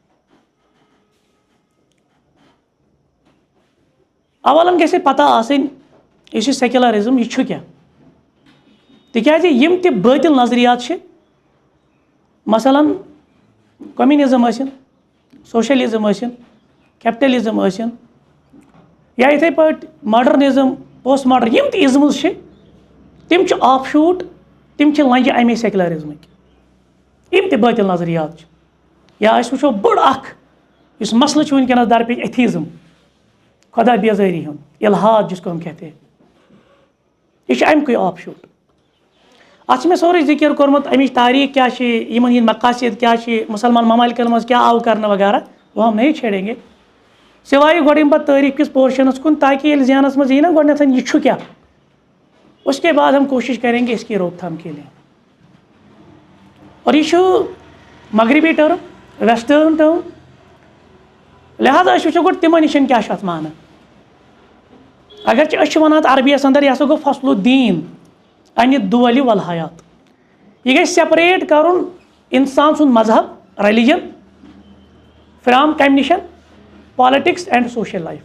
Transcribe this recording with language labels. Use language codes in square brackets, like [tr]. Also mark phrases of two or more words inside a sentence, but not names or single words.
[ks] اولن گژھِ پتہ آسٕنۍ یُس یہِ سیکولرزم یہِ چھُ کیٛاہ تِکیٛازِ یِم تہِ بٲطِل نظریات چھِ مثلاً کوٚمِنِزم ٲسِن سوشلزم ٲسِن کیپٹلزم ٲسِن یا یِتھَے پٲٹھۍ [en] modernism post modern [ks] یِم تہِ اِزمٕز چھِ تِم چھِ [en] off shoot [ks] تِم چھِ لنٛجہِ اَمے سیکولرزمٕکۍ. یِم تہِ بٲطِل نظریات چھِ یا أسۍ وٕچھو بوٚڑ اکھ یُس مسلہٕ چھُ وٕنکٮ۪نس درپیش ایتھیٖزم خۄدا بیزٲری ہُنٛد الحاد [ur] جس کو ہم کہتے ہیں [ks] یہِ چھُ اَمہِ کُے [en] off shoot. [ks] اَتھ چھِ مےٚ سورُے ذِکر کوٚرمُت اَمِچ تاریٖخ کیٛاہ چھِ یِمن ہِنٛدۍ مقاصد کیٛاہ چھِ مُسلمان ممالکن منٛز کیٛاہ آو کرنہٕ وغیرہ [ur] وہ ہم نہیں چھیڑیں گے [ks] سوائے گۄڈٕ یِم پتہٕ تٲریٖخ کِس پورشنس کُن تاکہ ییٚلہِ ذہنس منٛز یی نا گۄڈنٮ۪تھ یہِ چھُ کیٛاہ [ur] اس کے بعد ہم کوشش کریں گے اس کی روک تھام کے لیے. [ks] اور یہ چھُ مغربی ٹٔرٕم [en] western term [ks] لہٰذا أسۍ وٕچھو گۄڈٕ تِمن نِش کیٛاہ چھُ اَتھ معنی. اگرچہِ أسۍ چھِ وَنان اَتھ عربیَس اندر یہِ ہسا گوٚو [ar] فصل الدیٖن انہِ دولہِ والحیات. [ks] یہِ گژھِ سیپریٹ کرُن انسان سُنٛد مذہب [en] religion from [ks] کمہِ نِش [en] politics and social life.